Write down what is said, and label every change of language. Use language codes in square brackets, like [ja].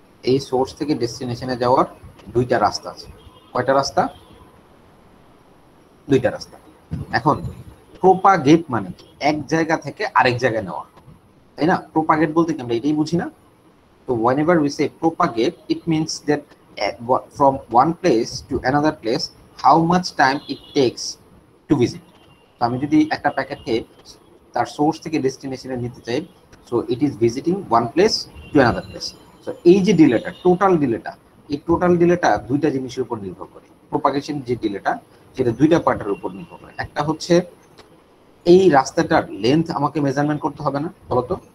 [bn] এই সোর্স থেকে ডেস্টিনেশনে যাওয়ার দুইটা রাস্তা আছে। কয়টা রাস্তা? দুইটা রাস্তা। এখন প্রোপাগেট মানে এক জায়গা থেকে আরেক জায়গায় নেওয়া, তাই না? প্রোপাগেট বলতে কি আমরা এটাই বুঝি না? তো [en] whenever we say propagate, it means that from one place to another place, how much time it takes to visit. [bn] তো আমি যদি একটা প্যাকেটকে তার সোর্স থেকে ডেস্টিনেশনে নিতে চাই, [en] So it is visiting one place to another place. [bn] So এই যে ডিলেটা, টোটাল ডিলেটা, এই টোটাল ডিলেটা দুইটা জিনিসের উপর নির্ভর করে। প্রোপাগেশন যে ডিলেটা, সেটা দুইটা পার্টের উপর নির্ভর করে। একটা হচ্ছে এই রাস্তাটার লেন্থ আমাকে মেজারমেন্ট করতে হবে না, বলতো?